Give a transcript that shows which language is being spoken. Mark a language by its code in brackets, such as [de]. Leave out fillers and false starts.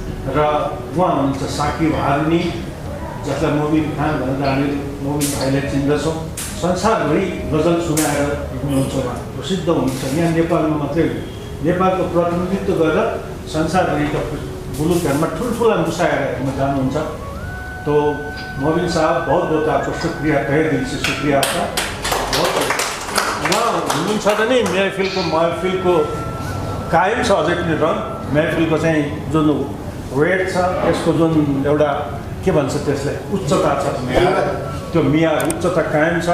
[ne] र उहाँ हुनुहुन्छ साकिब हारुनी, जसलाई मोबिन खान भनेर हामी मोबिन भाइलाई चिन्दछौँ। संसारभरि गजल सुनाएर हुनुहुन्छ, उहाँ प्रसिद्ध हुनुहुन्छ। यहाँ नेपालमा मात्रै नेपालको प्रतिनिधित्व गरेर संसारभरिका मुलुकहरूमा ठुल्ठुला मुसायराहरूमा जानुहुन्छ। [hi] तो मोबिन साहब बहुत बहुत आपको शुक्रिया, तहे दिल से शुक्रिया आपका। [ne] बहुत उहाँ हुनुहुन्छ त नि महफिलको कायम छ अझै पनि रङ। महफिलको चाहिँ जुन वेट छ, यसको जुन एउटा के भन्छ त्यसलाई उच्चता छ, त्यो मियार उच्चता कायम छ।